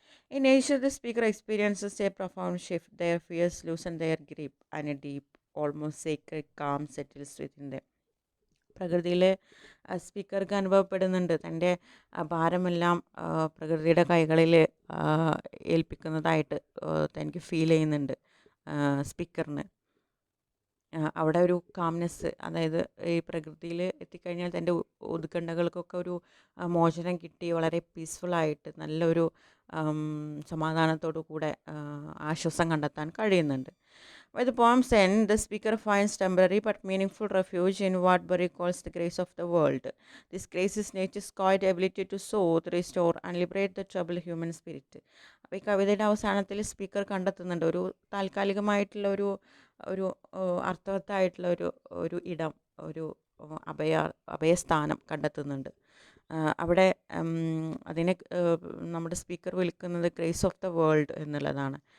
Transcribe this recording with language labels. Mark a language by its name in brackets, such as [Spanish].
[English] In nature, the speaker experiences a profound shift. Their fears loosen their grip and a deep, almost sacred calm settles within them. [Malayalam] പ്രകൃതിയിൽ സ്പീക്കർക്ക് അനുഭവപ്പെടുന്നുണ്ട്. തൻ്റെ ഭാരമെല്ലാം പ്രകൃതിയുടെ കൈകളിൽ ഏൽപ്പിക്കുന്നതായിട്ട് തനിക്ക് feel ചെയ്യുന്നുണ്ട് സ്പീക്കറിന്. അവിടെ ഒരു കാംനെസ്, അതായത് ഈ പ്രകൃതിയിൽ എത്തിക്കഴിഞ്ഞാൽ തൻ്റെ ഉത്കണ്ഠകൾക്കൊക്കെ ഒരു മോചനം കിട്ടി വളരെ പീസ്ഫുള്ളായിട്ട് നല്ലൊരു സമാധാനത്തോടു കൂടെ ആശ്വാസം കണ്ടെത്താൻ കഴിയുന്നുണ്ട്. [English] By the poem's end, the speaker finds temporary but meaningful refuge in what Burry calls the grace of the world. This grace is nature's quiet ability to soothe, restore and liberate the troubled human spirit. [Malayalam] അപ്പോൾ ഈ കവിതയുടെ അവസാനത്തിൽ speaker കണ്ടെത്തുന്നുണ്ട് ഒരു താൽക്കാലികമായിട്ടുള്ള ഒരു അർത്ഥവത്തായിട്ടുള്ള ഒരു ഇടം, ഒരു അഭയസ്ഥാനം കണ്ടെത്തുന്നുണ്ട്. അവിടെ അതിനെ നമ്മുടെ സ്പീക്കർ വിളിക്കുന്നത് [English] grace of the world [Malayalam] എന്നുള്ളതാണ്.